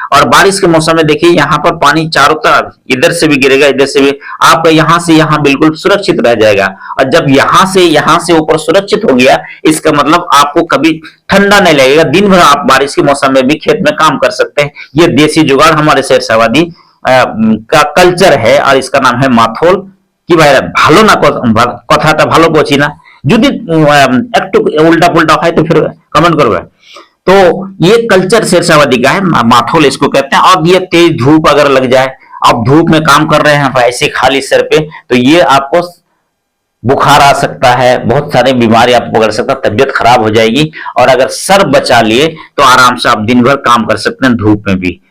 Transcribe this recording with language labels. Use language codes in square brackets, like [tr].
[hi] और बारिश के मौसम में देखिए, यहाँ पर पानी चारों तरफ, इधर से भी गिरेगा, इधर से भी, आपका यहाँ से यहाँ बिल्कुल सुरक्षित रह जाएगा। और जब यहाँ से ऊपर सुरक्षित हो गया, इसका मतलब आपको कभी ठंडा नहीं लगेगा, दिन भर आप बारिश के मौसम में भी खेत में काम कर सकते हैं। ये देसी जुगाड़ हमारे शेरशाहवादी का कल्चर है, और इसका नाम है माथोल। [bn] কি ভাইরা, ভালো না কথাটা, ভালো বলছি না, যদি একটু [hi] उल्टा पुल्टा [bn] হয় [hi] तो फिर कमेंट करवे। तो ये कल्चर शेरशाहवादी का है, माथोल इसको कहते हैं। और ये तेज धूप अगर लग जाए, आप धूप में काम कर रहे हैं ऐसे खाली सर पे, तो ये आपको बुखार आ सकता है, बहुत सारे बीमारी आपको पकड़ सकता है, तबियत खराब हो जाएगी। और अगर सर बचा लिए तो आराम से आप दिन भर काम कर सकते हैं धूप में भी।